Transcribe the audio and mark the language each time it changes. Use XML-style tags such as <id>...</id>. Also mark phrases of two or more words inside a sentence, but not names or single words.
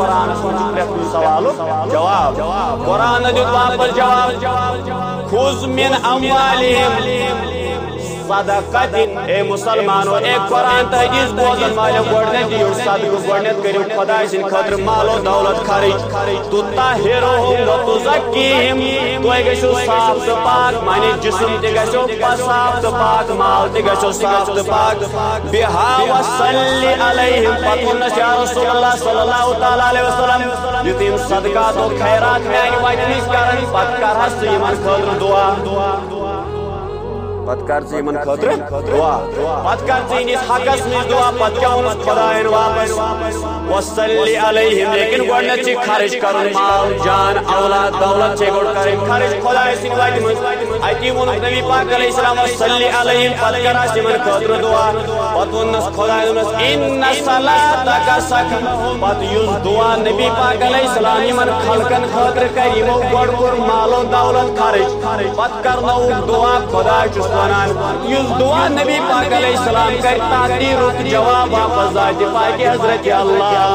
<ks>قرآنس منٛز چھُ پرٛٮ۪تھ کُنہِ سوالُک جواب قرآنن دیُت واپس جواب</ks> <ar>خذ من اموالہم صدقۃ</ar> <ks>اے مسلمانو اے قرآن تہٕ حدیث بوزن والٮ۪و گۄڈنٮ۪تھ دِیِو صدقہٕ گۄڈنٮ۪تھ کٔرِو خۄداے سٕنٛدِ خٲطرٕ مال و دولت خرٕچ</ks> <ar>تطہرہم وتزکیہم</ar> <ks>تُہۍ گٔژھِو صاف تہٕ پاک معنی جسم تہِ گژھیو صاف تہٕ پاک مال تہِ گژھیو صاف تہٕ پاک بہا</ks> <ar>وصلی علیہم</ar> <ks>پتہٕ ووٚننس یا رسول اللہ</ks> <ar>صلی اللہ تعالیٰ علیہ وسلم</ar> <ks>یُتھ یِم صدقات و خیرات میانہِ وتہِ وِزِ کرن پتہٕ کرہس ژٕ یِمن خٲطرٕ دعا پتہٕ کر ژٕ یِمن خٲطرٕ دعا پتہٕ کر ژٕ یِہنٛدِس حقس منٛز دعا پتہٕ کیٛاہ ووٚنُس خۄداین واپس</ks> <ar>وصلی علیہم</ar> <ks>لیکن گۄڈنٮ۪تھ چھِ خرٕچ کرُن مال جان اولاد دولت چھے گۄڈٕ کرٕنۍ خرٕچ خۄداے سٕنٛدِ وتہِ منٛز اتی ووٚنُکھ نبی پاک</ks> <ar>علیہ السلام وصلی علیہم</ar> <ks>پتہٕ کرہس یِمن خٲطرٕ دعا پتہٕ ووٚننس خۄداے دوٚپنس</ks> <ar>ان صلاتک سکن</ar> <ks>پتہٕ یُس دعا نبی پاک</ks> <ar>علیہ السلام</ar> <ks>یِمن خلقن خٲطرٕ کرِ یِمو گۄڈٕ کوٚر مال و دولت خرٕچ پتہٕ کرنووُکھ دعا خۄداے چھُس ونان یُس دعا نبی پاک</ks> <ar>علیہ السلام</ar> <ks>کرِ تتھ دی رُت جواب واپس ذاتِ پاکہِ حضرت اللہ</ks>